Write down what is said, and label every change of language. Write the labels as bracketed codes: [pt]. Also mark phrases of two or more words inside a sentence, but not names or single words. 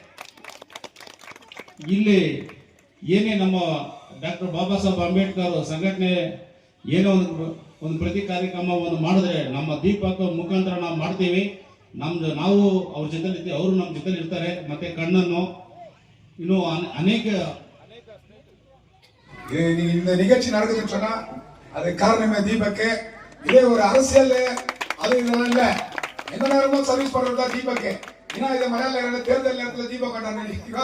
[kn] ಇಲ್ಲಿ ಏನೇ ನಮ್ಮ ಡಾಕ್ಟರ್ ಬಾಬಾ ಸಾಹೇಬ್ ಅಂಬೇಡ್ಕರ್ ಸಂಘಟನೆ ಏನೋ ಒಂದು ಪ್ರತಿ ಕಾರ್ಯಕ್ರಮವನ್ನು ಮಾಡಿದ್ರೆ ನಮ್ಮ ದೀಪಕ್ ಮುಖಾಂತರ ನಾವು ಮಾಡ್ತೀವಿ. ನಾವು ಅವ್ರ ಜೊತೆ ಇರ್ತೀವಿ, ಅವರು ನಮ್ಮ ಜೊತೆ ಇರ್ತಾರೆ. ಮತ್ತೆ ಕಣ್ಣನ್ನು [ta] இன்னும் அநேக இந்த நிகழ்ச்சி நடக்குதுன்னு சொன்னா அது காரணமே தீபக்கு. இதே ஒரு அரசியல் அது இதெல்லாம் இல்ல, எந்த நேரமும் சர்வீஸ் பண்றதா தீபக்கு. ஏன்னா இதை மலையாள தேர்தல் நேரத்தில் தீபக் கண்டாங்க.